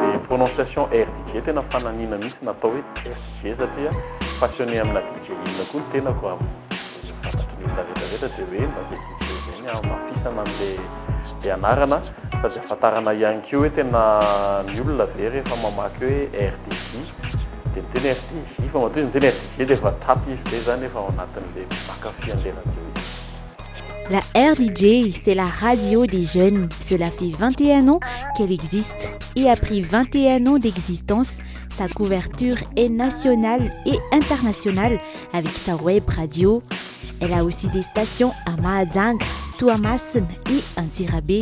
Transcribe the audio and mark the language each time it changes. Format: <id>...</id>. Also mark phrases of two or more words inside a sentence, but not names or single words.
<mg>prononciation RDJ tena fananina mihitsy natao hoe RDJ satria passionné amina DJ inona koa ny tenako aminy fantatry ny olona rehetrarehetra dia hoe mba zay DJ zany mafisana an'le anarana sady ahafantarana ihany koa hoe tena ny olona ve rehefa mamaky hoe RDJ dia miteny RDJ fa matoa izy miteny RDJ dia efa traty izy zay zany efa ao anatin'le mpakafy an'le radio izy.</mg> <fr>La RDJ, c'est la radio des jeunes. Cela fait 21 ans qu'elle existe et après 21 ans d'existence, sa couverture est nationale et internationale avec sa web radio. Elle a aussi des stations à Mahajanga, Toamasina et Antsirabe.</fr>